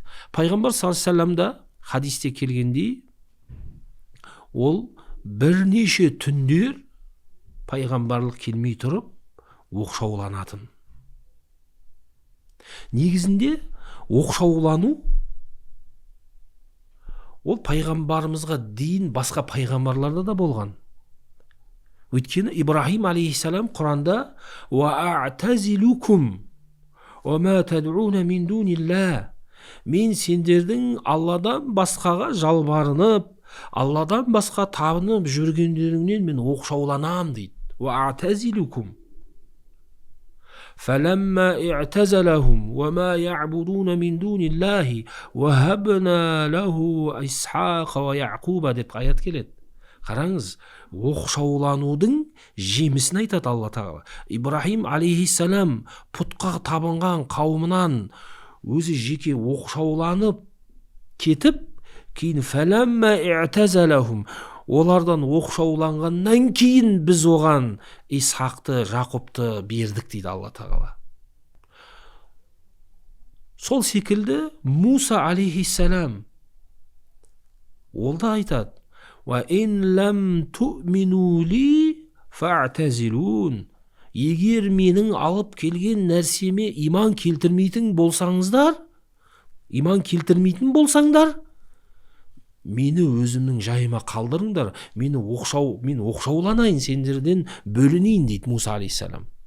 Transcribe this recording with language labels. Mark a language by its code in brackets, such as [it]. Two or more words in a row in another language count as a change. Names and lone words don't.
[kk] Пайғамбар [ar] صلى الله عليه وسلم [kk] хадисте келгендей, ол бірнеше түндер пайғамбарлық келмей тұрып оқшауланатын. Негізінде оқшаулану ол пайғамбарымызға дейін басқа пайғамбарларда да болған. Өйткені Ибрахим алейхиссалам Құранда [ar] «وأعتزلكم وما تدعون من دون الله». [kk] Мен сендердің Алладан басқаға жалбарынып, Алладан басқа табынып жүргендеріңнен мен оқшауланам дейді. [ar] «Уа'тазилукум». فَلَمَّا اِعْتَزَلَهُمْ وَمَا يَعْبُدُونَ مِنْ دُونِ اللَّهِ وَهَبْنَا لَهُ إِسْحَاقَ وَيَعْقُوبَ [kk] деп аят келеді. Қараңыз, оқшауланудың жемісін айтады Алла тағала. Ибрахим алейхиссалам пұтқа табынған қауымынан өзі жеке оқшауланып кетіп, кейін [ar] فَلَمَّا اِعْتَزَلَهُمْ [kk] олардан оқшауланғаннан кейін біз оған Исхақты, Жақұбты бердік дейді Алла тағала. Сол секілді Муса алейхиссалам ол да айтады: [ar] «وإن لم تؤمنوا لي فاعتزلون». [kk] Егер менің алып келген нәрсеме иман келтірмейтін болсаңдар, мені өзімнің жайыма қалдырыңдар, мен оқшауланайын, сендерден бөлінейін дейді Муса алейхиссалам.